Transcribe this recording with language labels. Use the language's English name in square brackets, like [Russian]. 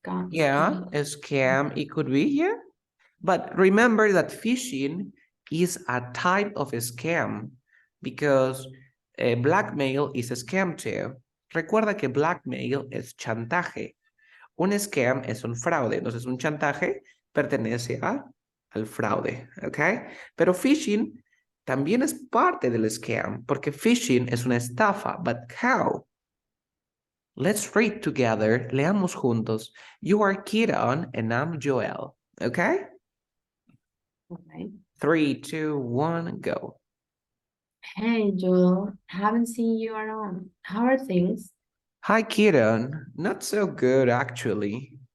[English] Yeah, a scam, it could be, yeah. But remember that phishing is a type of a scam because blackmail is a scam too. [Spanish] Recuerda que blackmail es chantaje. Un scam es un fraude, entonces un chantaje pertenece al fraude, ¿ok? Pero phishing también es parte del scam, porque phishing es una estafa, [English] but how? Let's read together. [Spanish] Leamos juntos. [English] You are Kiran and I'm Joel. Okay? Okay. 3, 2, 1, go. Hey, Joel, haven't seen you around. How are things? Hi, Kiran. Not so good, actually.